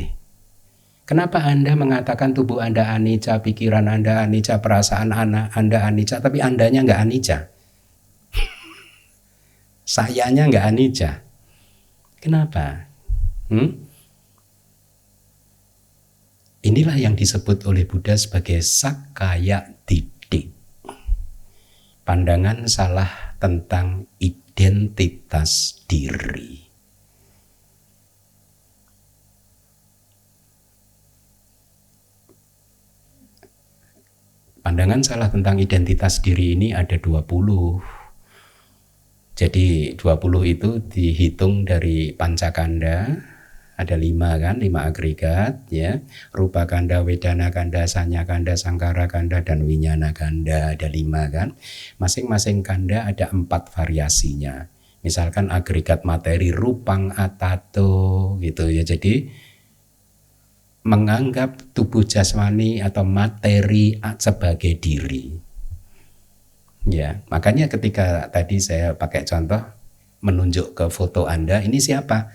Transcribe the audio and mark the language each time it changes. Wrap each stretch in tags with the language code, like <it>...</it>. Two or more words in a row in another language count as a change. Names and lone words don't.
<id>Kenapa Anda mengatakan tubuh Anda anicca, pikiran Anda anicca, perasaan Anda anicca, tapi Andanya nggak anicca? Sayanya nggak anicca. Kenapa? Inilah yang disebut oleh Buddha sebagai</id> <pi>sakkaya ditthi.</pi> <id>Pandangan salah tentang identitas diri. Pandangan salah tentang identitas diri ini ada 20. Jadi 20 itu dihitung dari pancakanda, ada 5 kan, 5 agregat ya.</id> <pi>Rupa kanda, wedana kanda, sanya kanda, sangkara kanda, dan winyana kanda,</pi> <id>ada 5 kan. Masing-masing kanda ada 4 variasinya. Misalkan agregat materi</id> <pi>rupang atato</pi> <id>gitu ya. Jadi menganggap tubuh jasmani atau materi sebagai diri. Ya, makanya ketika tadi saya pakai contoh menunjuk ke foto Anda, ini siapa?</id>